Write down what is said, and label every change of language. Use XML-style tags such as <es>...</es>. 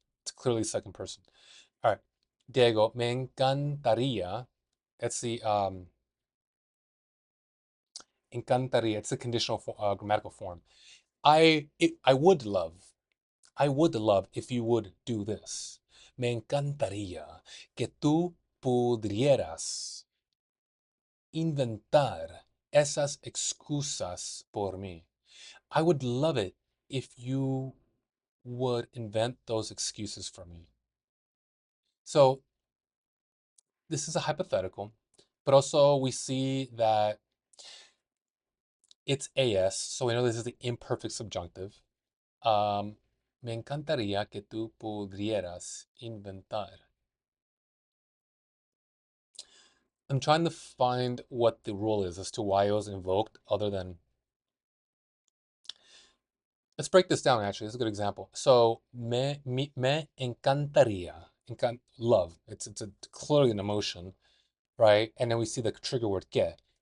<en>It's clearly second person. All right. Diego,</en> <es>me encantaría.</es> <en>That's the encantaría. It's the conditional grammatical form. I would love. I would love if you would do this.</en> <es>Me encantaría que tú pudieras inventar esas excusas por mí.</es> <en>I would love it if you would invent those excuses for me. So this is a hypothetical, but also we see that it's as, so we know this is the imperfect subjunctive.</en> <es>Me encantaría que tú pudieras inventar.</es> <en>I'm trying to find what the rule is as to why it was invoked, other than. Let's break this down, actually. It's a good example. So,</en> <es>me encantaría.</es> <en>Love. It's clearly an emotion, right? And then we see the trigger word que.</en>